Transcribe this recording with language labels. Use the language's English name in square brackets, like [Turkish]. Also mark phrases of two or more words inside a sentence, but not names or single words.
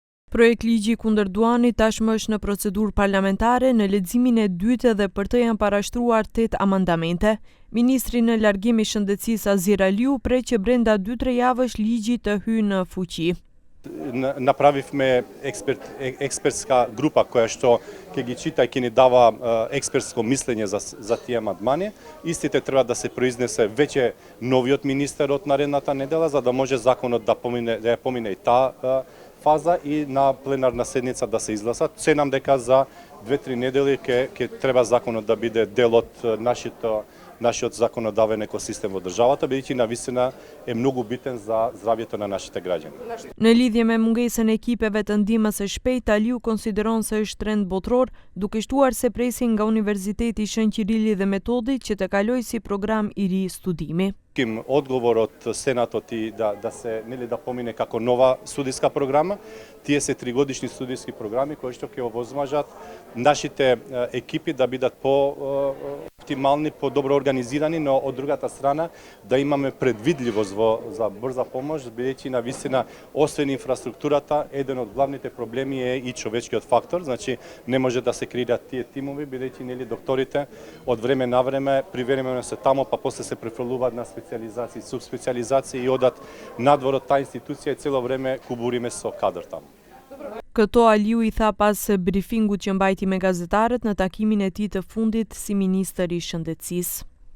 [Albanian] Projekt ligji kundër Duanit tashmë është në procedurë parlamentare, në leximin e dytë dhe për të janë parashtruar 8 amandamente. Ministri në largim i shëndetësisë Azir Aliu prej që brenda 2-3 javësh ligji të hyjë në fuqi. [Macedonian] Направивме експертска група која што ќе ги чита и ќе ни дава експертско мислење за тие амандмани. Истите треба да се произнесе веќе новиот министер од наредната недела, за да може законот да помине и таа фаза и на пленарна седница да се изгласат. Се нам дека за 2-3 недели ќе треба законот да биде дел од нашиот законодавен екосистем во државата, бидејќи навистина е многу битен за здравјето на нашите граѓани. [Albanian] Në lidhje me mungesën e ekipeve të ndihmës së shpejtë, Aliu konsideron se është trend botror, duke shtuar se presin nga Universiteti Shën Qirili dhe Metodi që të kalojë si program i ri studimi. [Macedonian] Одговор од Сенатот и да помине како нова студиска програма. Тие се 3-годишни студиски програми кои што ќе овозможат нашите екипи да бидат по-оптимални, по-добро организирани, но од другата страна да имаме предвидливост за брза помош, бидејќи навистина освен инфраструктурата, еден од главните проблеми е и човечкиот фактор, значи не може да се креираат тие тимови, бидејќи докторите од време на време привремено се тамо, па после се префрлуваат на специализации, субспециализации и одат надвор од таа институција и цело време кубуриме со кадар таму. [Albanian] Këto Aliu I tha pas brifingut që mbajti me gazetarët në takimin e tij të fundit si ministër I shëndetësisë.